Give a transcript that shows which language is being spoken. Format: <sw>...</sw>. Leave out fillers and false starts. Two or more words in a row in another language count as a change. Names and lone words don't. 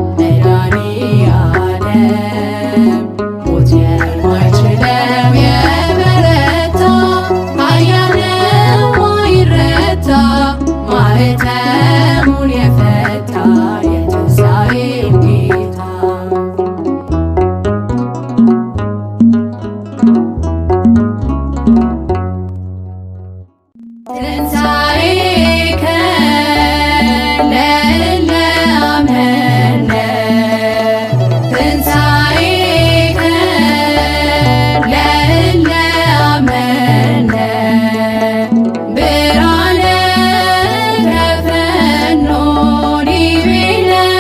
<am>መድኃኔዓለም ሞት የማይችለው የበረታ ኃያል የማይረታ ማኅተሙን የፈታ የትንሣኤው ጌታ ትንሣኤከ</am> <gez>ለእለ አምነ ትንሣኤከ ለእለ አምነ ብርሃነ ከፈኖ ዲቤነ</gez>